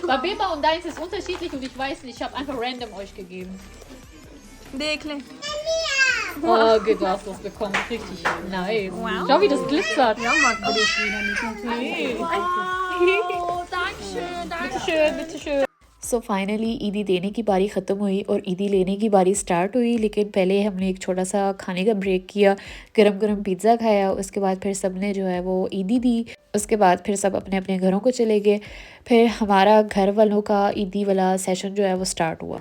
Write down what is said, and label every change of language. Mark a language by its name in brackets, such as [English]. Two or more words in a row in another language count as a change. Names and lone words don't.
[German] Bei Beba und deins ist unterschiedlich und ich weiß nicht, ich habe einfach random euch gegeben. Dekle. Oh, okay, du hast was bekommen. Richtig nice. Wow. Schau, wie das glitzert. Ja, Mann. Oh, danke schön, danke. Bitteschön, bitteschön. [English] so finally [Urdu] عیدی دینے کی باری ختم ہوئی اور عیدی لینے کی باری سٹارٹ ہوئی. لیکن پہلے ہم نے ایک چھوٹا سا کھانے کا بریک کیا، گرم گرم پیزا کھایا. اس کے بعد پھر سب نے جو ہے وہ عیدی دی۔ اس کے بعد پھر سب اپنے اپنے گھروں کو چلے گئے. پھر ہمارا گھر والوں کا عیدی والا سیشن جو ہے وہ سٹارٹ ہوا.